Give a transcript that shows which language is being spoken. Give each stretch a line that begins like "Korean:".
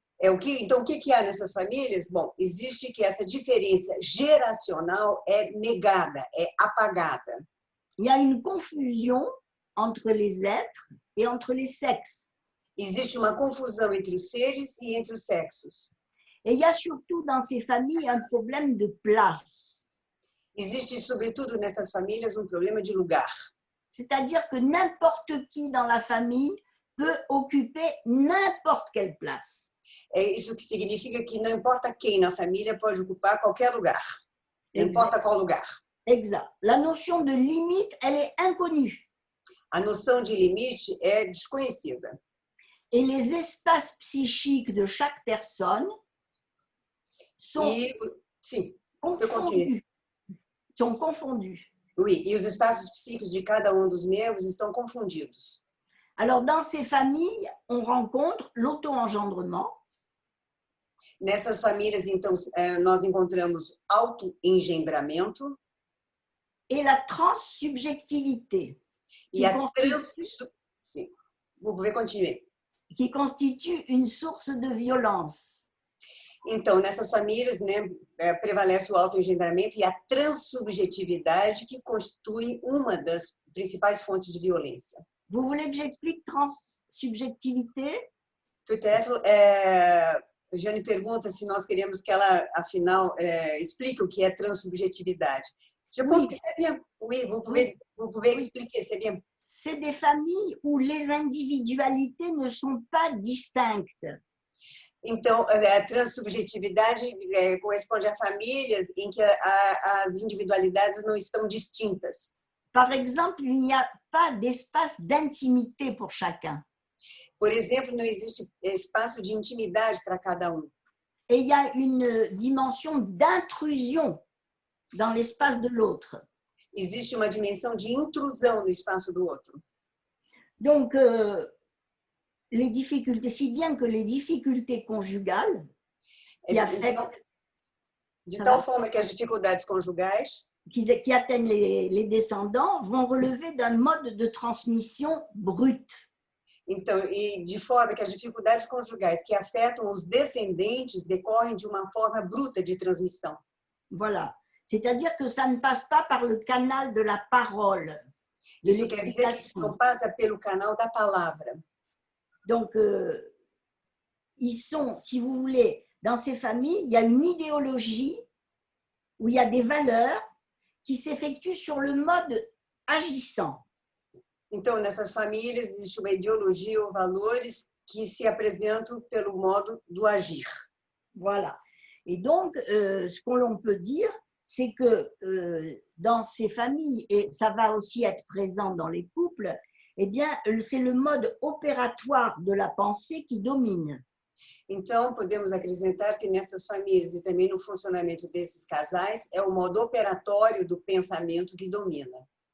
Portuguese: Então, o que há nessas famílias? Bom, existe que essa diferença geracional é negada, é apagada.
French: Il y a une confusion entre les êtres et entre les sexes.
Portuguese: Existe uma confusão entre os seres e entre os sexos.
French: Et il y a surtout dans ces familles un problème de place.
Portuguese: Existe, sobretudo nessas famílias, um problema de lugar.
French: C'est-à-dire que n'importe qui dans la famille peut occuper n'importe quelle place.
Portuguese: É isso que significa que não importa quem na família pode ocupar qualquer lugar. Não importa qual lugar.
French: Exact. La notion de limite, elle est inconnue.
Portuguese: A noção de limite é desconhecida.
French: Et les espaces psychiques de chaque personne sont confondus. Sont confondus.
Portuguese: Oui, e os espaços psíquicos de cada um dos membros estão confundidos.
French: Alors, dans ces familles, on rencontre l'auto-engendrement.
Portuguese: Nessas famílias, então, nós encontramos auto-engendramento.
French: Et la transsubjectivité.
Portuguese: E a Sim,
French: vous pouvez continuer. Qui constitue une source de violence.
Portuguese: Então, nessas famílias, né, prevalece o autoengendramento e a transsubjetividade, que constitui uma das principais fontes de violência.
French: Vous voulez que j'explique transsubjectivité?
Portuguese: Peut-être, Jane pergunta se nós queremos que ela, afinal, explique o que é transsubjetividade.
French: Je pense que c'est bien. Oui, vous pouvez expliquer, c'est bien. C'est des familles où les individualités ne sont pas distinctes.
Portuguese: Então, a transsubjetividade corresponde a famílias em que as individualidades não estão distintas.
French: Par exemple, il n'y a pas d'espace d'intimité pour chacun.
Portuguese: Por exemplo, não existe espaço de intimidade para cada um.
French: Et il y a une dimension d'intrusion dans l'espace de l'autre.
Portuguese: Existe uma dimensão de intrusão no espaço do outro.
French: Donc, les difficultés, si bien que les difficultés conjugales qui affectent,
Portuguese: de tal forma que as dificuldades conjugais
French: qui atteignent les descendants vont relever d'un mode de transmission brute.
Portuguese: Então, e de forma que as dificuldades conjugais que afetam os descendentes decorrem de uma forma bruta de transmissão.
French: Voilà. C'est-à-dire que ça ne passe pas par le canal de la parole.
Portuguese: Isso quer dizer que isso não passa pelo canal da palavra.
French: Donc, ils sont, si vous voulez, dans ces familles, il y a une idéologie où il y a des valeurs qui s'effectuent sur le mode agissant.
Portuguese: Então, nessas famílias, existe uma ideologia ou valores que se apresentam pelo modo do agir.
French: Voilà. Et donc, ce que l'on peut dire, c'est que dans ces familles, et ça va aussi être présent dans les couples, eh bien, c'est le mode opératoire de la pensée qui domine.
Portuguese: Então, podemos acrescentar que nessas famílias e também no funcionamento desses casais, é o modo operatório do pensamento que domina.